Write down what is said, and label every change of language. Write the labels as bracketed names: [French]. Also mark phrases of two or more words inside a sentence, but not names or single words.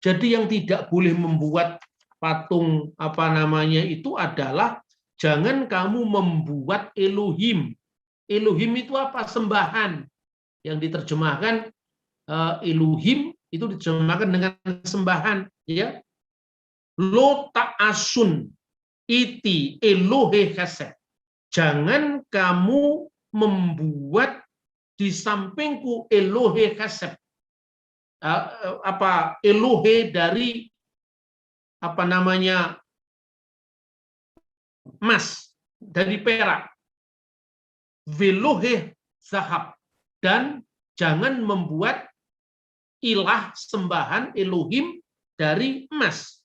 [Indonesian] Jadi yang tidak boleh membuat patung itu adalah jangan kamu membuat Elohim. Elohim itu apa? Sembahan. Yang diterjemahkan Elohim itu diterjemahkan dengan sembahan, ya. [Hebrew] לא תעשון אתי אלהי כסף. [Indonesian] Jangan kamu membuat di sampingku [Hebrew] אלהי כסף. [Indonesian] Elohe dari emas, dari perak, [Hebrew] ואלהי זהב, [Indonesian] dan jangan membuat ilah sembahan Elohim dari emas.